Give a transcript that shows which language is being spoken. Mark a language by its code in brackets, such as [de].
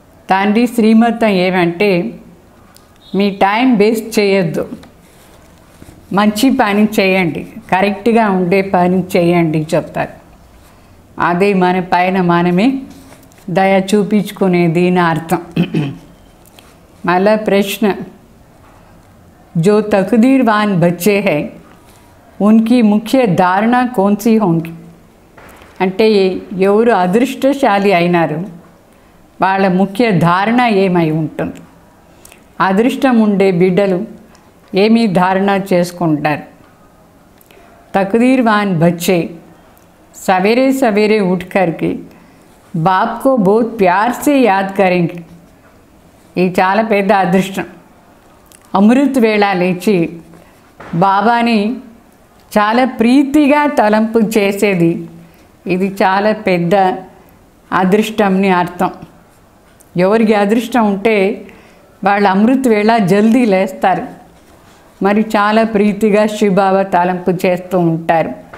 [te] తండ్రి శ్రీమతం ఏమంటే మీ time waste చేయొద్దు, మంచి పని చేయండి, కరెక్ట్గా ఉండే పని చేయండి చెప్తారు. అదే మన పైన మనమే దయ చూపించుకునేది నా అర్థం. మళ్ళా ప్రశ్న, [hi] जो तकदीरवान बच्चे हैं उनकी मुख्य धारणा कौन सी होंगी? [te] అంటే ఎవరు అదృష్టశాలి అయినారు వాళ్ళ ముఖ్య ధారణ ఏమై ఉంటుంది? అదృష్టం ఉండే బిడ్డలు ఏమి ధారణ చేసుకుంటారు? [hi] तकदीरवान बच्चे सवेरे सवेरे उठ कर के बाप को बहुत प्यार से याद करेंगे. [te] ఇది చాలా పెద్ద అదృష్టం. అమృత్ వేళ లేచి బాబాని చాలా ప్రీతిగా తలంపు చేసేది ఇది చాలా పెద్ద అదృష్టంని అర్థం. ఎవరికి అదృష్టం ఉంటే వాళ్ళు అమృత్ వేళ జల్దీ లేస్తారు, మరి చాలా ప్రీతిగా శివబాబా తలంపు చేస్తూ ఉంటారు.